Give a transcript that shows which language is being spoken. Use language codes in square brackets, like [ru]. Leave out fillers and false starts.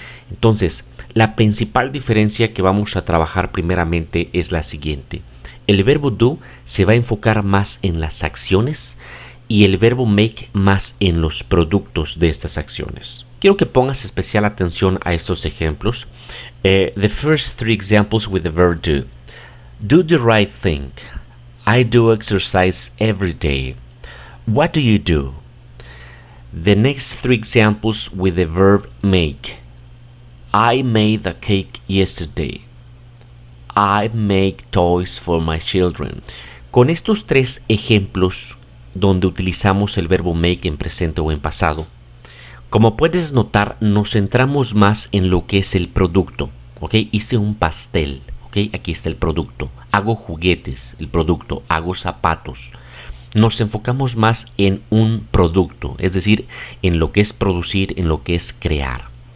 [es] Entonces, la principal diferencia que vamos a trabajar primeramente es la siguiente. El verbo do se va a enfocar más en las acciones y el verbo make más en los productos de estas acciones. Quiero que pongas especial atención a estos ejemplos. [en] The first three examples with the verb do. Do the right thing. I do exercise every day. What do you do? The next three examples with the verb make. I made a cake yesterday. I make toys for my children. [es] Con estos tres ejemplos donde utilizamos el verbo make en presente o en pasado, como puedes notar, nos centramos más en lo que es el producto. ¿Ok? Hice un pastel. ¿Ok? Aquí está el producto. Hago juguetes, el producto. Hago zapatos. Nos enfocamos más en un producto, es decir, en lo que es producir, en lo que es crear.